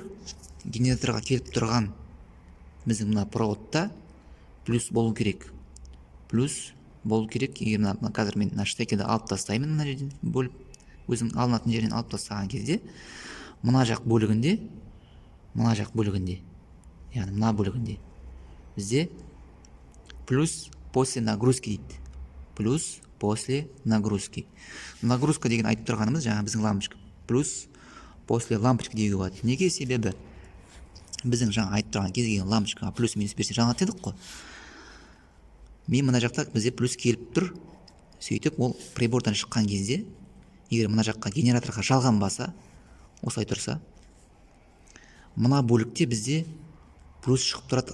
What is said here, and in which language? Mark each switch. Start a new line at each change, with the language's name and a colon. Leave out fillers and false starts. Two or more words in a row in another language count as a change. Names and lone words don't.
Kazakh: Генераторға келіп тұрған біздің мына проводта плюс болу керек. Егер қазір мен мына штекерді алып тастаймын, мына жерден бөліп, өзің алынатын жерден алып тастаған кезде, мына жақ бөлігінде, яғни мына бөлігінде бізде
Russian: плюс после нагрузки
Kazakh: дейді.
Russian: Плюс после нагрузки.
Kazakh: Нагрузка деген айтып тұрғанымыз, жаңа біздің лампочка.
Russian: Плюс после лампочка
Kazakh: деуге болады. Неге? Себебі біздің жаңа айтып тұрған кез келген лампочкаға
Russian: плюс минус
Kazakh: берсе жаңа дедік қой. Мен мына жақта бізде плюс келіп тұр. Сөйтіп ол прибордан шыққан кезде, егер мына жаққа генераторға жалғанбаса, осылай тұрса, мына бөлікте бізде плюс шығып тұрады.